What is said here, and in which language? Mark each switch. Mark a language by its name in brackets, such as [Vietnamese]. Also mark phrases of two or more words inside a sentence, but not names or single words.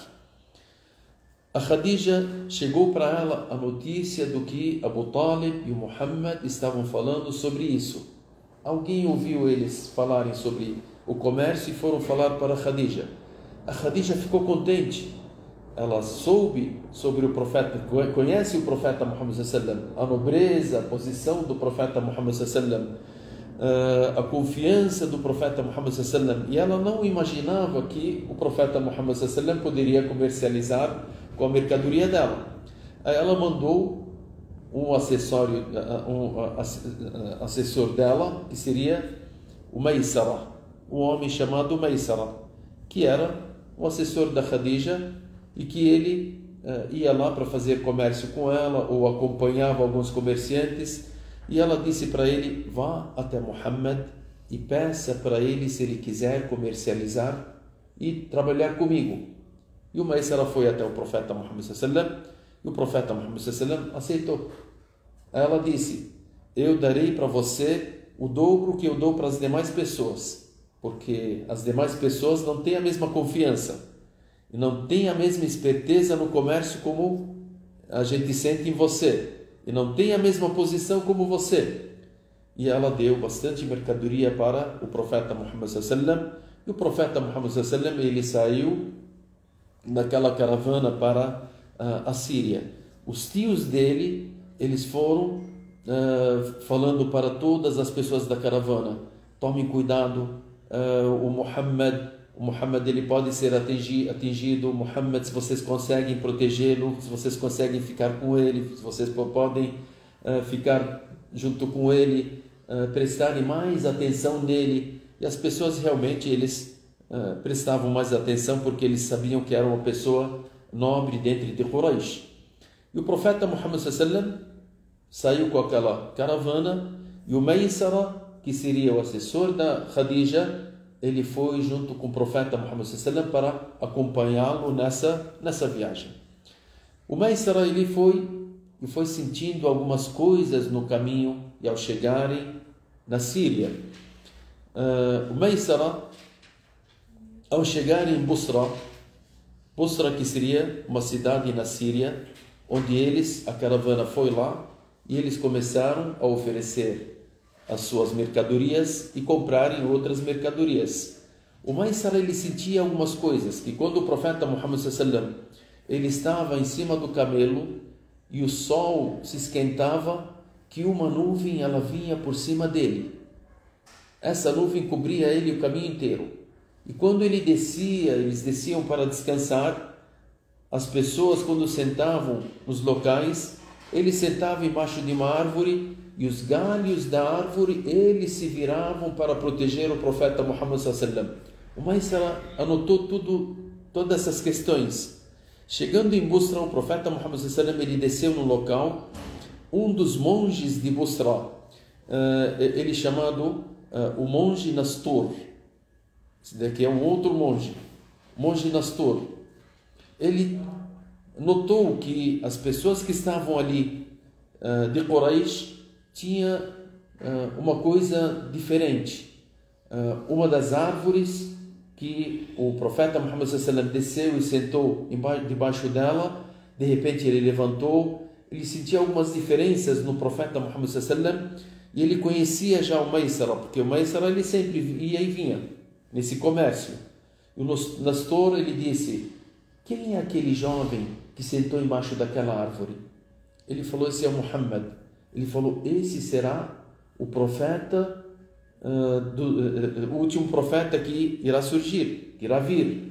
[Portuguese] A Khadija chegou para ela a notícia do que Abu Talib e o Muhammad estavam falando sobre isso. Alguém ouviu eles falarem sobre o comércio e foram falar para Khadija. A Khadija ficou contente. Ela soube sobre o profeta, conhece o profeta Muhammad [Arabic] صلى الله عليه وسلم, [Portuguese] a nobreza, a posição do profeta Muhammad [Arabic] صلى الله عليه وسلم, [Portuguese] a confiança do profeta Muhammad [Arabic] صلى الله عليه وسلم, [Portuguese] e ela não imaginava que o profeta Muhammad [Arabic] صلى الله عليه وسلم [Portuguese] poderia comercializar com a mercadoria dela. Aí ela mandou um assessor dela, que seria o Maysara. um homem chamado Maysara, que era o assessor da Khadija e que ele ia lá para fazer comércio com ela ou acompanhava alguns comerciantes, e ela disse para ele: vá até Muhammad e peça para ele se ele quiser comercializar e trabalhar comigo. E o Maysara foi até o profeta Muhammad [Arabic] صلى الله عليه وسلم, [Portuguese] e o profeta Muhammad [Arabic] صلى الله عليه وسلم [Portuguese] aceitou. Ela disse: eu darei para você o dobro que eu dou para as demais pessoas, porque as demais pessoas não têm a mesma confiança e não têm a mesma esperteza no comércio como a gente sente em você, e não tem a mesma posição como você. E ela deu bastante mercadoria para o profeta Muhammad [Arabic] صلى الله عليه وسلم, [Portuguese] e o profeta Muhammad [Arabic] صلى الله عليه وسلم, [Portuguese] ele saiu naquela caravana para a Síria. Os tios dele, eles foram falando para todas as pessoas da caravana: tomem cuidado, o Muhammad ele pode ser atingido. Muhammad, se vocês conseguem protegê-lo, se vocês conseguem ficar com ele, se vocês podem ficar junto com ele, prestarem mais atenção nele. E as pessoas realmente, eles prestavam mais atenção, porque eles sabiam que era uma pessoa nobre dentro de Quraysh. E o profeta Muhammad [Arabic] صلى الله عليه وسلم [Portuguese] saiu com aquela caravana, e o Maysara, que seria o assessor da Khadija, ele foi junto com o profeta Muhammad [Arabic] صلى الله عليه وسلم [Portuguese] para acompanhá-lo nessa viagem. O Maysara, ele foi sentindo algumas coisas no caminho, e ao chegarem na Síria, o Maysara, ao chegar em Busra, que seria uma cidade na Síria, onde a caravana foi lá, e eles começaram a oferecer as suas mercadorias e comprarem outras mercadorias. O Maysara, ele sentia algumas coisas, que quando o profeta Muhammad [Arabic] صلى الله عليه وسلم, [Portuguese] ele estava em cima do camelo e o sol se esquentava, que uma nuvem ela vinha por cima dele. Essa nuvem cobria ele o caminho inteiro. E quando eles desciam para descansar, as pessoas, quando sentavam nos locais, eles sentavam embaixo de uma árvore, e os galhos da árvore, eles se viravam para proteger o profeta Muhammad [Arabic] صلى الله عليه وسلم. [Portuguese] O Maysara anotou todas essas questões. Chegando em Busra, o profeta Muhammad [Arabic] صلى الله عليه وسلم, [Portuguese] ele desceu no local. Um dos monges de Busra, ele chamado o monge Nastur. Esse daqui é um outro monge Nastur. Ele notou que as pessoas que estavam ali de Quraysh tinha uma coisa diferente. Uma das árvores que o profeta Muhammad [Arabic] صلى الله عليه وسلم [Portuguese] desceu e sentou debaixo dela, de repente ele levantou. Ele sentia algumas diferenças no profeta Muhammad [Arabic] صلى الله عليه وسلم, [Portuguese] e ele conhecia já o Maysara, porque o Maysara ele sempre ia e vinha nesse comércio. E o Nastor, ele disse: quem é aquele jovem que sentou embaixo daquela árvore? Ele falou: esse é o Muhammad. Ele falou: esse será o profeta, o último profeta que irá surgir, que irá vir.